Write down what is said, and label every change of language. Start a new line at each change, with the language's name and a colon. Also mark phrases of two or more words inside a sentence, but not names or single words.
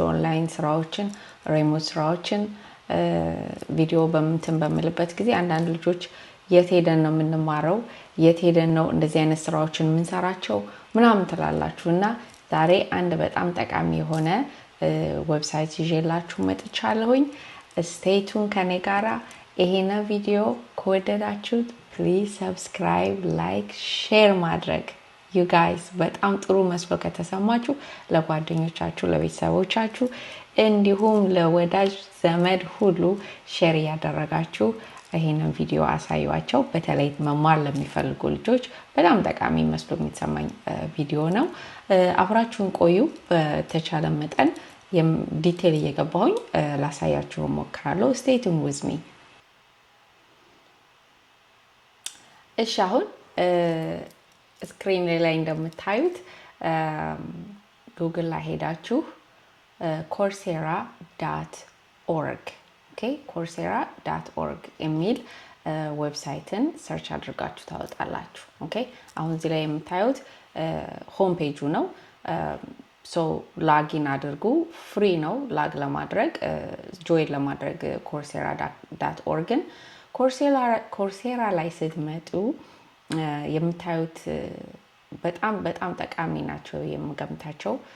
Amharic: ኦንላይን ስራዎችን ሪሞት ስራዎችን ቪዲዮ በምልበት ጊዜ አንዳንድ ልጆች የት ሄደን ነው የምንማረው የት ሄደን ነው እንደዚህ አይነት ስራዎችን የምንሰራቸው ምናምን ትላላችሁና ዛሬ አንድ በጣም ጠቃሚ የሆነ ዌብሳይት ይዤላችሁ መጥቻለሁኝ
English: stay tune
Amharic: ከኔ ጋራ ይሄን ቪዲዮ ከወደዳችሁት
English: please subscribe like share
Amharic: ማድረግ
English: you guys
Amharic: በጣም ጥሩ መስሎ ከተሰማችሁ ለጓደኞቻችሁ ለቤተሰቦቻችሁ እንዲሁም ለወዳጅ ዘመድ ሁሉ ሼር ያደረጋችሁ ይሄንን ቪዲዮ አሳዩዋቸው በተለይ መማር ለሚፈልጉ ልጆች በጣም ጠቃሚ መስሎ የሚሰማኝ ቪዲዮ ነው አብራችሁን ቆዩ በተቻለ መጠን ዲቴል እየገባሁኝ ላሳያችሁ ሞክራለሁ
English: stay tuned with me
Amharic: እሺ አሁን ስክሪን ላይ እንደምታዩት ጉግል ላይ ሄዳችሁ coursera.org okay coursera.org የሚል ዌብሳይትን ሰርች አድርጋችሁ ታወጣላችሁ ኦኬ አሁን እዚህ ላይ የምታዩት
English: home page
Amharic: ነው
English: so login
Amharic: አድርጉ ፍሪ ነው ላግ ለማድረግ ጆይን ለማድረግ coursera.org coursera ላይ ስትመጡ የምታዩት በጣም ጠቃሚ ናቸው የምገምታቸው